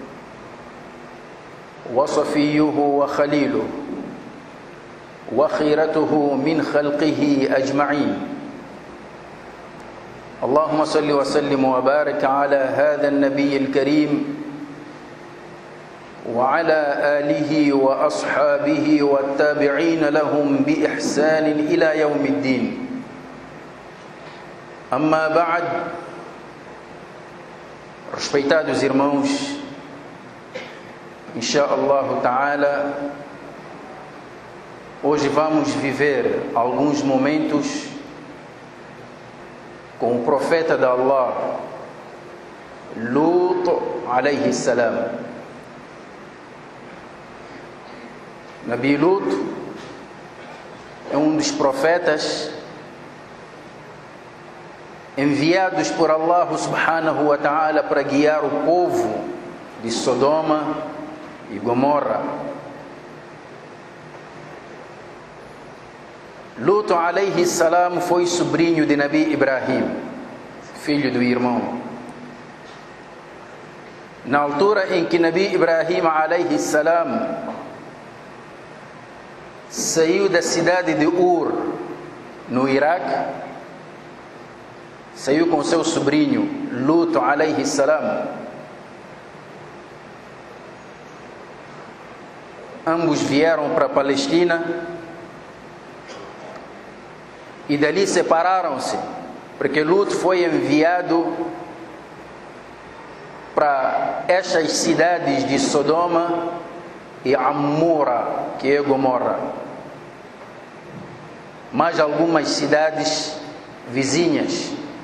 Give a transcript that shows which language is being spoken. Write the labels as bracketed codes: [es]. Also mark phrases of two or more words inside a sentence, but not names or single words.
[ar] وصفيه وخليله وخيرته من خلقه أجمعين اللهم صل وسلم وبارك على هذا النبي الكريم وعلى آله وأصحابه والتابعين لهم بإحسان إلى يوم الدين أما بعد. [pt] Respeitados irmãos, [ar] إن شاء الله تعالى, [pt] hoje vamos viver alguns momentos com o profeta de Allah, Lut [ar] عليه السلام. [pt] Nabi Lut é um dos profetas enviados por Allah [ar] سبحانه وتعالى [pt] para guiar o povo de Sodoma e Gomorra. Lut [ar] عليه السلام [pt] foi sobrinho de Nabi Ibrahim, filho do irmão. Na altura em que Nabi Ibrahim [ar] عليه السلام [pt] saiu da cidade de Ur, no Iraque, saiu com seu sobrinho Lut [ar] عليه السلام. [pt] Ambos vieram para a Palestina e dali separaram-se, porque Lut foi enviado para estas cidades de Sodoma e Amora, que é Gomorra, mais algumas cidades vizinhas.